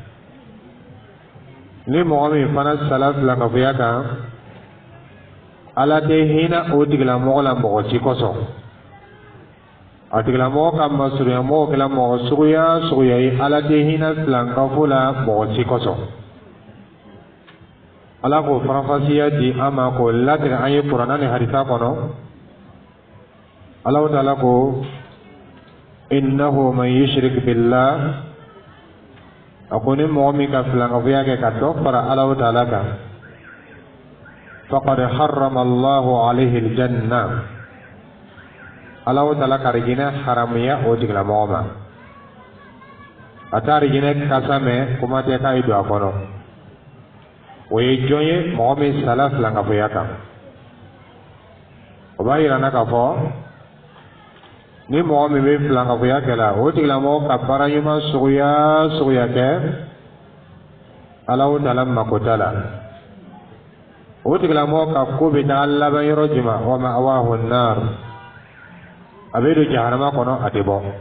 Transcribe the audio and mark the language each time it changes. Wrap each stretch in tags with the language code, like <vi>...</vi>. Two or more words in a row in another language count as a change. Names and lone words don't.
<bm>ni mɔgɔ min fana sala filankafoya kan ala tɛ hinɛ o tigilamɔgɔ la mɔgɔ si kosɔn a tigilamɔgɔ ka masurunya mɔgɔ kɛra mɔgɔ suguya suguya ye ala tɛ hinɛ filankafo la mɔgɔ si kosɔn ala k'o farafasiya di an ma k'o latigɛ an ye kuranɛ ni hadisa kɔnɔ ala ta'ala ko</bm> <ar>إنه من يشرك بالله</ar> <bm>a ko ni mɔgɔ min ka filankafoya kɛ ka dɔ fara ala ta'ala kan</bm> <ar>فقد حرم الله عليه الجنة</ar> <bm>ala ta'ala ka rijinɛ haramuya o tigilamɔgɔ ma a t'a rijinɛ kasa mɛn kuma tɛ k'a ye don a kɔnɔ o ye jɔn ye mɔgɔ min sala filankafoya kan o b'a yira n na k'a fɔ ni mɔgɔ min bɛ filankafoya kɛla o tigilamɔgɔ ka baara ɲuman suguya suguya kɛ ala ta'ala mako t'a la o tigilamɔgɔ ka ko bɛ taa laban yɔrɔ jumɛn wa</bm> <ar>مأواه النار</ar> <bm>a bɛ don jahanama kɔnɔ a tɛ bɔ</bm>